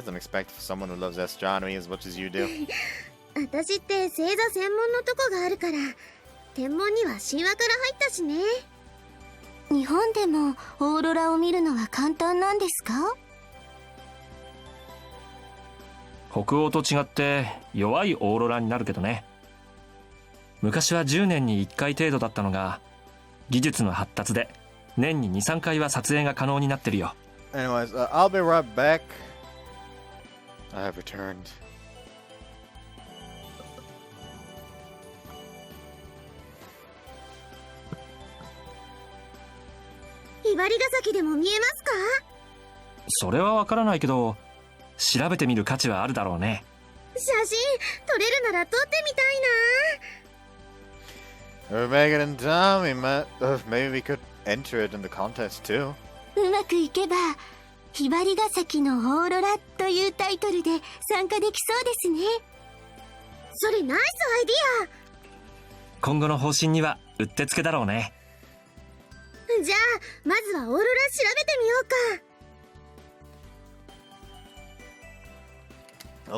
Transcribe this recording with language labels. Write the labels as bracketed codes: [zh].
[en] That's unexpected for someone who loves astronomy as much as you do. [ja] 私って星座専門のとこがあるから、天文には神話から入ったしね。日本でもオーロラを見るのは簡単なんですか？北欧と違って弱いオーロラになるけどね。昔は10年に1回程度だったのが、技術の発達で年に 2,3 回は撮影が可能になってるよ。 [en] Anyways, I'll be right back. I have returned. [ja] ひばりが崎でも見えますか？それはわからないけど、調べてみる価値はあるだろうね。写真撮れるなら撮ってみたいな。 [en] If we make it in time, maybe we could enter it in the contest too. [ja] うまくいけばひばりが崎のオーロラというタイトルで参加できそうですね。それナイスアイディ今後の方針にはうってつけだろうね。ア。じゃあまずはオーロラ調べてみようか。